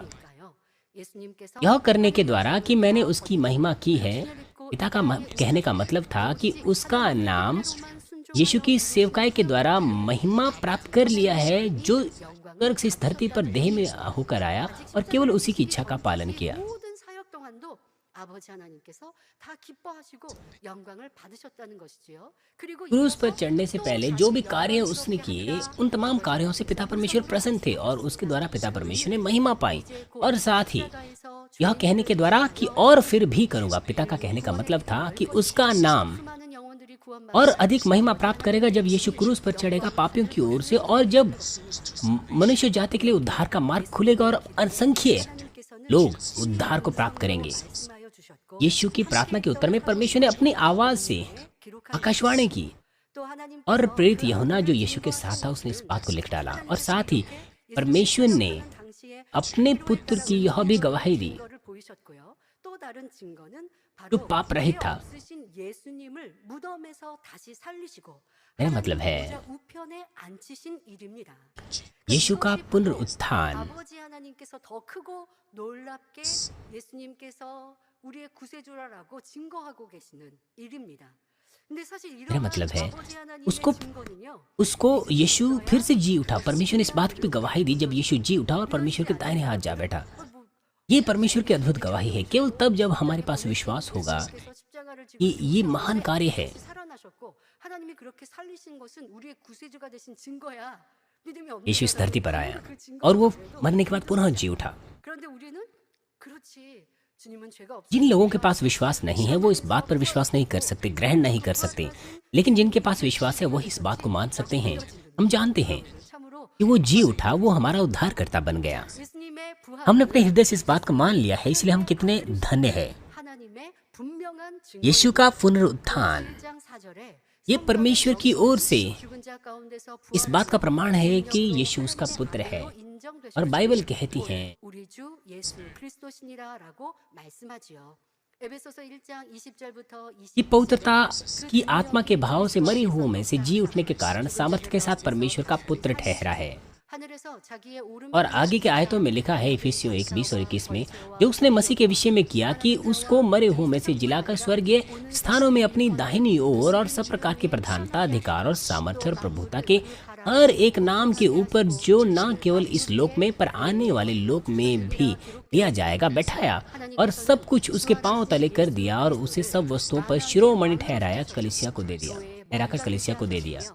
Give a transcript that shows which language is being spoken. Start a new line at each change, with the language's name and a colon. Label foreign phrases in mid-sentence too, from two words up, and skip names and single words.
Hindi: यह करने के द्वारा कि मैंने उसकी महिमा की है, पिता का कहने का मतलब था कि उसका नाम यीशु की सेवकाई के द्वारा महिमा प्राप्त कर लिया है, जो स्वर्ग से इस धरती पर देह में होकर आया और केवल उसी की इच्छा का पालन किया।
Korean: 모든 사역 동안도 아버지 하나님께서 다 기뻐하시고 영광을 받으셨다는 것이지요. 그리고
Hindi: क्रूस पर
Korean: 이어서
Hindi: चढ़ने से
Korean: 또
Hindi: पहले जो भी
Korean: 자신과
Hindi: कार्य उसने किए, उन तमाम कार्यों से पिता परमेश्वर प्रसन्न थे और उसके द्वारा पिता परमेश्वर ने महिमा पाई। और साथ ही यह कहने के द्वारा कि और फिर भी करूंगा, पिता का कहने का मतलब था कि उसका नाम
Korean: 수많은 영혼들이 구원받
Hindi: और अधिक महिमा प्राप्त करेगा जब यीशु क्रूस पर चढ़ेगा पापियों की ओर से, और जब मनुष्य जाति के लिए उद्धार का मार्ग खुलेगा और असंख्य लोग उद्धार को प्राप्त करेंगे।
Korean: 말씀하여 주셨고
Hindi: यीशु की प्रार्थना के उत्तर में परमेश्वर ने अपनी आवाज से आकाशवाणी की
Korean: 또 하나님
Hindi: और प्रेरित यूहन्ना जो यीशु के साथ था उसने इस बात को लिख डाला। और साथ ही परमेश्वर ने
Korean: 당시에
Hindi: अपने पुत्र की यह भी गवाही दी
Korean: 증거를 보이셨고요. 또 다른 증거는
Hindi: जो
Korean: 바로
Hindi: पाप रहित था।
Korean: 없으신 예수님을 무덤에서 다시 살리시고
Hindi: मेरा मतलब है
Korean: 보좌 우편에 앉히신 일입니다.
Hindi: यीशु का पुनरुत्थान
Korean: 아버지 하나님께서 더 크고 놀랍게 예수님께서 우리의 구세주라라고 증거하고 계시는 일입니다. 근데 사실
Hindi: मेरा
Korean: 이런
Hindi: मतलब है
Korean: 아버지 하나님의
Hindi: उसको
Korean: 증거는요.
Hindi: उसको यीशु फिर से जी उठा। परमेश्वर ने इस बात की भी गवाही दी जब यीशु जी उठा और परमेश्वर के दाहिने हाथ जा बैठा। ये परमेश्वर की अद्भुत गवाही है। केवल तब जब हमारे पास विश्वास होगा
Korean: 그래서 십자가를 지고
Hindi: कि ये महान कार्य है।
Korean: 살아나셨고 하나님이 그렇게 살리신 것은 우리의 구세주가 되신 증거야. 믿음이 없는
Hindi: यीशु इस धरती पर
Korean: 사람은
Hindi: आया
Korean: 그 증거를
Hindi: और वो
Korean: 가지고
Hindi: मरने के बाद पुनः जी उठा।
Korean: 그런데 우리는 그렇지. 주님은 죄가 없으시니까
Hindi: जिन लोगों के पास विश्वास नहीं है वो इस बात पर विश्वास नहीं कर सकते, ग्रहण नहीं कर सकते, लेकिन जिनके पास विश्वास है वही इस बात को मान सकते हैं। हम जानते हैं
Korean: 참으로
Hindi: कि वो जी उठा, वो हमारा उद्धारकर्ता बन गया।
Korean: 예수님의 부활
Hindi: हमने अपने हृदय से इस बात को मान लिया है, इसलिए हम कितने धन्य हैं।
Korean: 하나님의 분명한 증거
Hindi: यीशु का पुनरुत्थान
Korean: 1장 4절에
Hindi: ये परमेश्वर की ओर से
Korean: 죽은 자 가운데서
Hindi: इस बात का प्रमाण है कि यीशु उसका पुत्र है। और बाइबल कहती है
Korean: 우리 주 예수 그리스도시니라라고 말씀하지요. 에베소서 1장 20절부터
Hindi: कि पवित्रता की आत्मा के भाव से मरी हुओं में से जी उठने के कारण सामर्थ्य के साथ परमेश्वर का पुत्र ठहरा है।
Korean: 하늘에서 자기의 오른편에
Hindi: और आगे के आयतों में लिखा है इफिसियों 1:20 और 21 में, जो उसने मसीह के विषय में किया कि उसको मरे हुओं में से जिलाकर स्वर्गीय स्थानों में अपनी दाहिनी ओर और सब प्रकार की प्रधानता, अधिकार और सामर्थ्य और प्रभुता के हर एक नाम के ऊपर, जो न केवल इस लोक में पर आने वाले लोक में भी दिया जाएगा, बैठाया और सब कुछ उसके पांव तले कर दिया और उसे सब वस्तुओं पर शिरोमणि ठहराया, कलीसिया को दे दिया, ठहराकर कलीसिया को दे दिया।